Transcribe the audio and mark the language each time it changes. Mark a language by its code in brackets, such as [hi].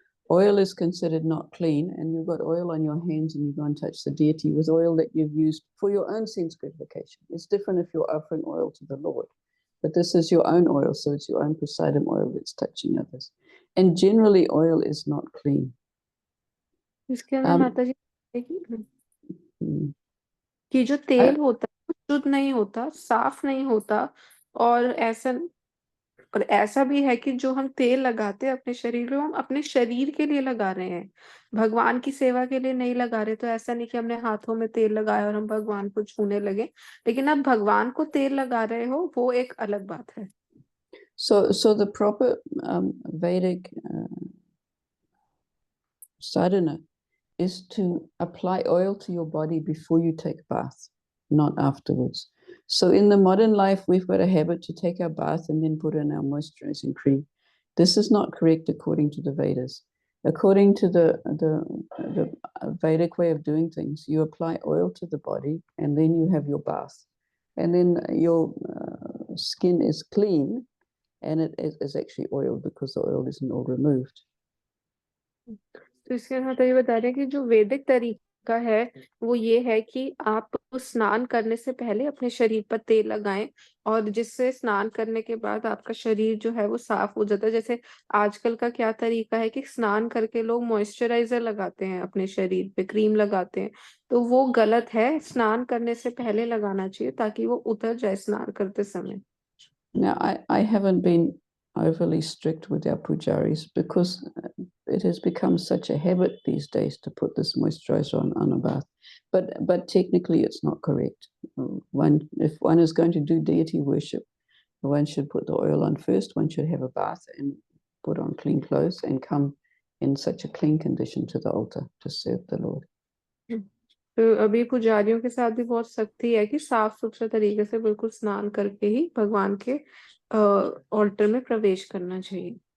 [en] Oil is considered not clean, and you've got oil on your hands and you go and touch the deity with oil that you've used for your own sense gratification. It's different if you're offering oil to the Lord, but this is your own oil, so it's your own prasadam oil that's touching others. And generally, oil is not clean. [hi] इसके अंदर माता जी mm, कि जो तेल होता है वो शुद्ध नहीं होता, साफ नहीं होता, और ऐसा भी है कि जो हम तेल लगाते हैं अपने शरीर में, हम अपने शरीर के लिए लगा रहे हैं, भगवान की सेवा के लिए नहीं लगा रहे। तो ऐसा नहीं कि हमने हाथों में तेल लगाया और हम भगवान को छूने लगे, लेकिन आप भगवान को तेल लगा रहे हो, वो एक अलग बात है। [en] So the proper Vedic sadhana is to apply oil to your body before you take a bath, not afterwards. So in the modern life, we've got a habit to take our bath and then put in our moisturizing cream. This is not correct according to the Vedas. According to the Vedic way of doing things, you apply oil to the body and then you have your bath. And then your skin is clean, and it is actually oil because the oil isn't all removed. [hi] तो इसके अंदर ये बता रहे हैं कि जो वैदिक तरीका है वो ये है कि आप स्नान करने से पहले अपने शरीर पर तेल लगाएं, और जिससे स्नान करने के बाद आपका शरीर जो है वो साफ हो जाता है। जैसे आजकल का क्या तरीका है कि स्नान करके लोग मॉइस्चराइजर लगाते हैं अपने शरीर पे, क्रीम लगाते हैं, तो वो गलत है। स्नान करने से पहले लगाना चाहिए ताकि वो उतर जाए स्नान करते समय। [en] Now, I haven't been overly strict with our pujaris because it has become such a habit these days to put this moisturizer on a bath. But technically, it's not correct. If one is going to do deity worship, one should put the oil on first. One should have a bath and put on clean clothes and come in such a clean condition to the altar to serve the Lord. [hi] तो अभी पुजारियों के साथ भी बहुत सख्ती है कि साफ सुथरे तरीके से बिल्कुल स्नान करके ही भगवान के ऑल्टर में प्रवेश करना चाहिए।